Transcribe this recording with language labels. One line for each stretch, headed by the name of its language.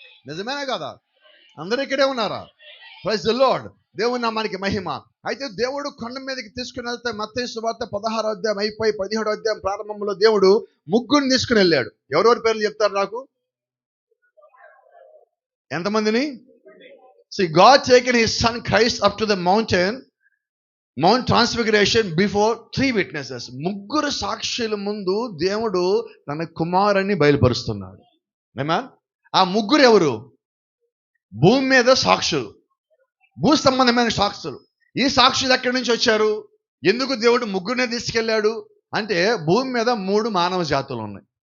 Telugu: నిజమేనా కదా? అందరూ ఇక్కడే ఉన్నారా?
English: Praise the Lord.
Telugu: దేవుని నామానికి మహిమ. అయితే దేవుడు కొండ మీదకి తీసుకుని వెళ్తే మత్తయి సువార్త 16వ అధ్యాయం అయిపోయి 17వ అధ్యాయం ప్రారంభంలో దేవుడు ముగ్గురిని తీసుకుని వెళ్ళాడు. ఎవరెవరి పేర్లు చెప్తారు నాకు? ఎంతమందిని?
English: See, God taken his son Christ up to the Mount Transfiguration before 3 witnesses.
Telugu: ముగ్గురు సాక్షుల ముందు దేవుడు తన కుమారుని బయలుపరుస్తున్నాడు. ఆమేన్. ఆ ముగ్గురు ఎవరు? భూమి మీద సాక్షులు, భూ సంబంధమైన సాక్షులు. ఈ సాక్షులు ఎక్కడి నుంచి వచ్చారు? ఎందుకు దేవుడు ముగ్గురినే తీసుకెళ్ళాడు అంటే, భూమి మీద 3 మానవ జాతులు ఉన్నాయి.